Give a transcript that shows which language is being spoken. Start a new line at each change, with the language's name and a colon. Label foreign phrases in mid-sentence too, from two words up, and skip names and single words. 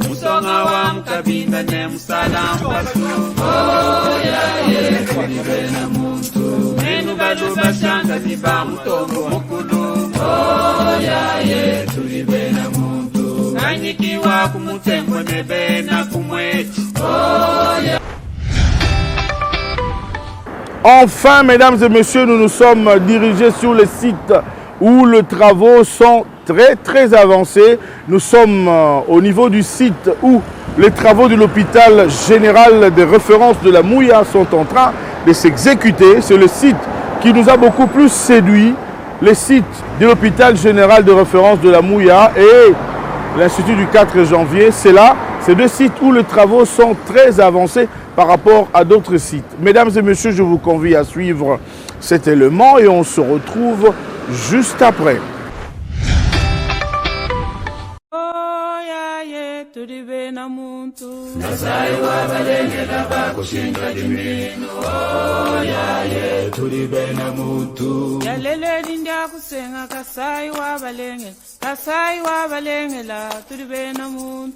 Luba-Lulua: Musonga wa mukabinda ne musalamu wasu. Oyaye tulibena muntu. Nenu balu bashanga diba mutombo mukulu. Oyaye tulibena muntu. Kanyikiwa kumutembo nebe na kumwechi.
French: Enfin, mesdames et messieurs, nous nous sommes dirigés sur le site où les travaux sont très avancés. Nous sommes au niveau du site où les travaux de l'hôpital général de référence de la Mouya sont en train de s'exécuter. C'est le site qui nous a beaucoup plus séduit, le site de l'hôpital général de référence de la Mouya et l'Institut du 4 janvier. C'est là, ces deux sites où les travaux sont très avancés par rapport à d'autres sites. Mesdames et messieurs, je vous convie à suivre cet élément et on se retrouve juste après.
Luba-Lulua: Tulibena muntu. Kasai wa balengela bakushinda liminu. Oyaye tulibena muntu. Yalele lindia kusenga kasai wa balengela, kasai wa balengela, tulibena muntu.